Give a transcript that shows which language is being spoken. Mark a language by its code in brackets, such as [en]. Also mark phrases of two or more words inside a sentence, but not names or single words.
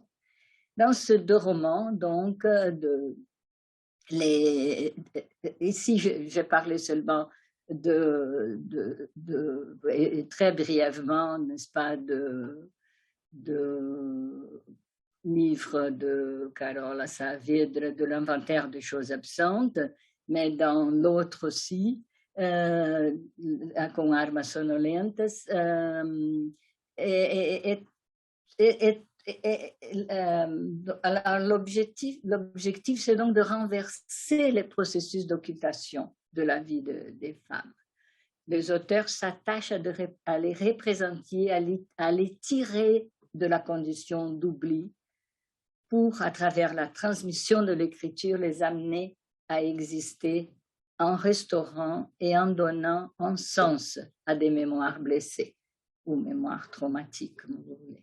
[fr] Dans ces 2 romans, donc, ici j'ai parlé seulement très brièvement, n'est-ce pas, de livre de Carola Saavedra, de l'inventaire des choses absentes, mais dans l'autre aussi, com armas sonolentas, alors l'objectif, c'est donc de renverser les processus d'occultation de la vie des femmes. Les auteurs s'attachent à les représenter, à les tirer de la condition d'oubli pour, à travers la transmission de l'écriture, les amener à exister en restaurant et en donnant un sens à des mémoires blessées ou mémoires traumatiques, comme vous voulez.